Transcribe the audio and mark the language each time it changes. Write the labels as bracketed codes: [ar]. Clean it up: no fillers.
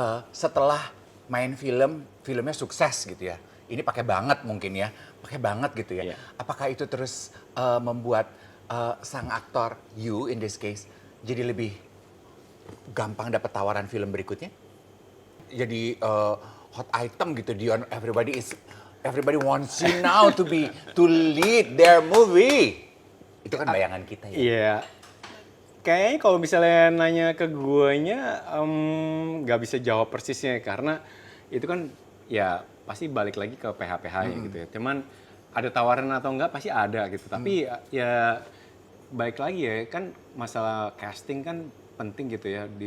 [id] Setelah main filmnya sukses gitu ya. Ini pakai banget mungkin ya. Pakai banget gitu ya. Iya. Apakah itu terus membuat sang aktor, [en] you in this case, [id] jadi lebih gampang dapat tawaran film berikutnya? Jadi hot item gitu. [en] Everybody wants you now to lead their movie. [id] Itu kan bayangan kita ya. Iya. Kayaknya kalau misalnya nanya ke guanya, nggak bisa jawab persisnya karena itu kan ya pasti balik lagi ke PH-PH ya gitu ya. Cuman ada tawaran atau enggak pasti ada gitu. Tapi ya balik lagi ya kan masalah casting kan penting gitu ya.